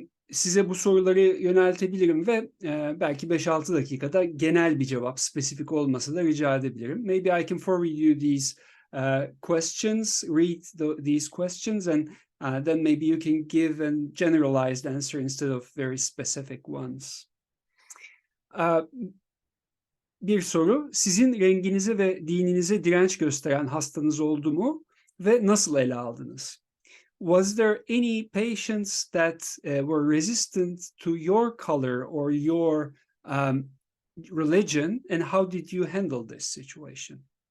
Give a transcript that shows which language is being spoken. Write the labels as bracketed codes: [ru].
[tr] Size bu soruları yöneltebilirim ve belki 5-6 dakikada genel bir cevap, spesifik olmasa da rica edebilirim. [en] Maybe I can forward you these questions, read these questions, and then maybe you can give a generalized answer instead of very specific ones. [tr] Bir soru, sizin renginize ve dininize direnç gösteren hastanız oldu mu ve nasıl ele aldınız? [en] Was there any patients that were resistant to your color or your religion, and how did you handle this situation?